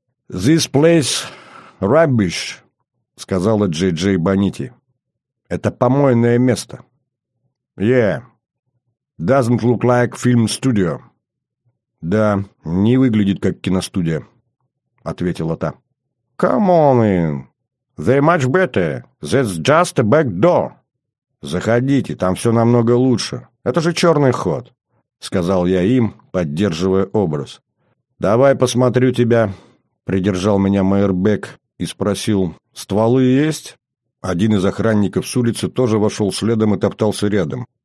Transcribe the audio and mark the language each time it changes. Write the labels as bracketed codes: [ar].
[en] «This place rubbish», [ru] — сказала Джей Джей Бонити. «Это помойное место». [en] «Yeah, doesn't look like film studio». [ru] «Да, не выглядит как киностудия», — ответила та. [en] «Come on in, they're much better, that's just a back door». [ru] «Заходите, там все намного лучше. Это же черный ход», — сказал я им, поддерживая образ. «Давай посмотрю тебя», — придержал меня Майрбек и спросил: «Стволы есть?» Один из охранников с улицы тоже вошел следом и топтался рядом.